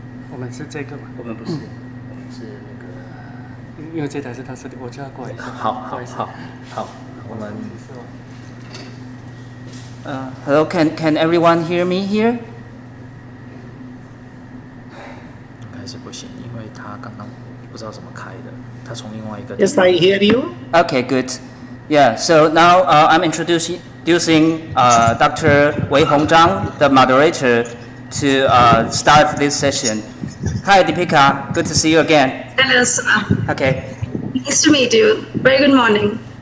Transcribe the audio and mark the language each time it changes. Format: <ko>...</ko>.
<zh>我们是这个吗？我们不是，我们是那个。因为这台是他设定，我叫他过来一下。好，我们。</zh> <en>Hello, can everyone hear me here?</en> <zh>应该是不行，因为他刚刚不知道怎么开的，他从另外一个。</zh> <en>Yes, I hear you. Okay, good. Yeah, so now I'm introducing Dr. Wei Hongzhang, the moderator, to start this session. Hi, Deepika. Good to see you again. hello, sir. Okay. Nice to meet you. Very good morning.</en>